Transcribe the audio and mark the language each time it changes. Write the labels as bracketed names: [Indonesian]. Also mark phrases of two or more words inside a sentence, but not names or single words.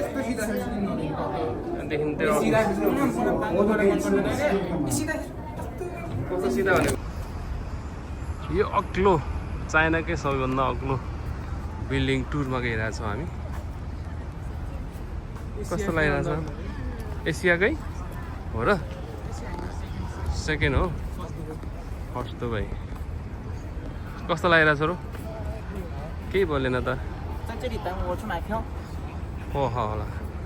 [Nepali] कस्तो सिधा भनेको यो अग्लो चाइनाकै सबैभन्दा अग्लो बिल्डिङ टुरमा गइरहेको छौँ हामी कस्तो लागिरहेछ एसियाकै हो र सेकेन्ड हो फर्स्ट त भाइ कस्तो लागिरहेछ र केही बोलेन त [Chinese] 在这里等我去买票。 [Nepali] हो होला